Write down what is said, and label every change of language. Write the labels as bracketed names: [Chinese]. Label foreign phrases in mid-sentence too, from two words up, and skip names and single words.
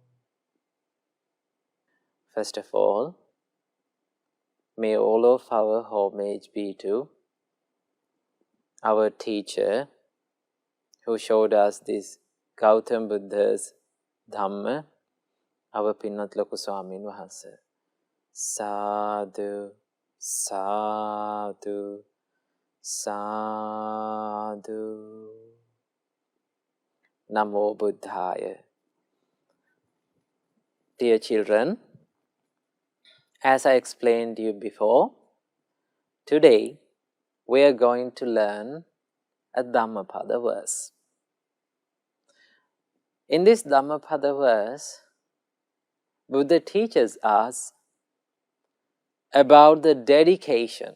[English] First of all, may all of our homage be to our teacher who showed us this Gautama Buddha's Dhamma, our Pinnat Loku Swamin Wahanse. [Pali] Sadhu, sadhu, sadhu. Namo Buddhaya. [English] Dear children, as I explained to you before, today we are going to learn a Dhammapada verse. In this Dhammapada verse, Buddha teaches us about the dedication.